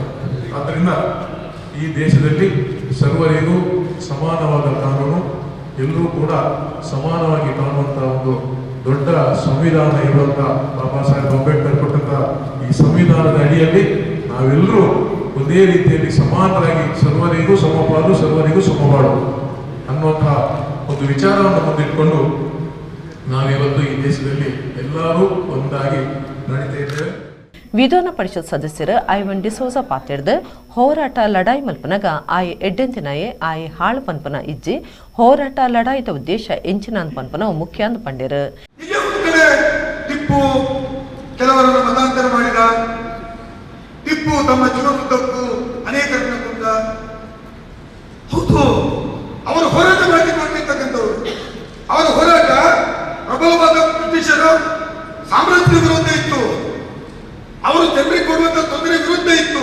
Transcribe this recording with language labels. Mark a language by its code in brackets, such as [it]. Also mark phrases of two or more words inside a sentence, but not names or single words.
[kn] ಆದ್ದರಿಂದ ಈ ದೇಶದಲ್ಲಿ ಸರ್ವರಿಗೂ ಸಮಾನವಾದ ಕಾನೂನು, ಎಲ್ಲರೂ ಕೂಡ ಸಮಾನವಾಗಿ ಕಾಣುವಂಥ ಒಂದು ದೊಡ್ಡ ಸಂವಿಧಾನ ಇರುವಂಥ ಬಾಬಾ ಸಾಹೇಬ್ ಅಂಬೇಡ್ಕರ್ ಕೊಟ್ಟಂತ ಈ ಸಂವಿಧಾನದ ಅಡಿಯಲ್ಲಿ ನಾವೆಲ್ಲರೂ ಒಂದೇ ರೀತಿಯಲ್ಲಿ ಸಮಾನರಾಗಿ ಸರ್ವರಿಗೂ ಸಮಪಾಲು ಸರ್ವರಿಗೂ ಸಮಬಾಳು ಅನ್ನುವಂಥ ಒಂದು ವಿಚಾರವನ್ನು ಮುಂದಿಟ್ಕೊಂಡು ನಾವಿವತ್ತು ಈ ದೇಶದಲ್ಲಿ ಎಲ್ಲರೂ ಒಂದಾಗಿ ನಡೀತಾ ಇದ್ದೇವೆ. [tcy] ವಿಧಾನ ಪರಿಷತ್ ಸದಸ್ಯರು ಐವನ್ ಡಿಸೋಜ ಪಾತಿರ್ದ ಹೋರಾಟ ಲಡಾಯಿ ಮಲ್ಪನಗ ಆಯ್ ಎಡ್ಡೆಂತಿನಾಯೆ ಆಯ್ ಹಾಳು ಪನ್ಪನ ಇಜ್ಜಿ ಹೋರಾಟ ಲಡಾಯಿದ ಉದ್ದೇಶ ಎಂಚಿನ ಪನ್ಪನ ಮುಖ್ಯ ಅಂದು ಪಂಡಿರು. [kn] ಟಿಪ್ಪು ಕೆಲವರನ್ನು ಮತಾಂತರ ಮಾಡಿದ, ಟಿಪ್ಪು ತಮ್ಮ ಜೀವನದುದ್ದಕ್ಕೂ ಅನೇಕರನ್ನ ಕೊಂದ. ಹೌದು, ಅವರು ಹೋರಾಟ ಮಾಡಿಕೊಂಡಿರ್ತಕ್ಕಂಥವ್ರು. ಅವರ ಹೋರಾಟ ಪ್ರಬಲವಾದ ಬ್ರಿಟಿಷರು ಸಾಮ್ರಾಜ್ಯದ ವಿರುದ್ಧ ಇತ್ತು, ಅವರು ಜನರಿಗೆ ಕೊಡುವಂತ ತೊಂದರೆ ವಿರುದ್ಧ ಇತ್ತು.